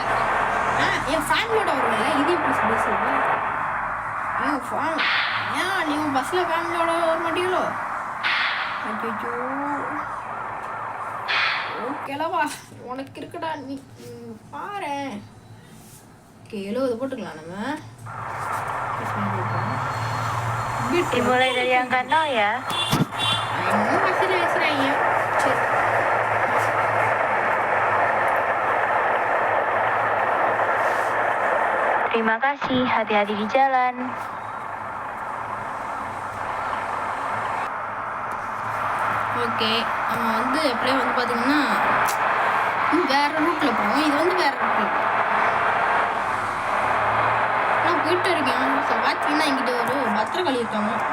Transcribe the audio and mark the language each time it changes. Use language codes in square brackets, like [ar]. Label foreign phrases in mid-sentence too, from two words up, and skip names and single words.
[ta] என் ஃபேமிலியோட வருவேன்ல, இது எப்படி பஸ் ஏன் நீங்கள் பஸ்ஸில் ஃபேமிலியோட வர மாட்டீங்களோ? ஐயோ ஓகேலவா, உனக்கு இருக்குடா, நீ பாரு. ஓகே 70 போட்டுக்கலாம் நம்ம. [id] Dimulai dari angka 0 ya. Masih ya. Terima kasih, hati-hati di jalan. [ta] ஓகே, நம்ம வந்து எப்படியே வந்து பார்த்தீங்கன்னா வேற ரூட்டில் போவோம். இது வந்து வேற ரூட்டில் நான் போயிட்டு இருக்கேன். ஸோ பார்த்தீங்கன்னா எங்கிட்ட ஒரு பத்திரக்காளி இருக்காங்க.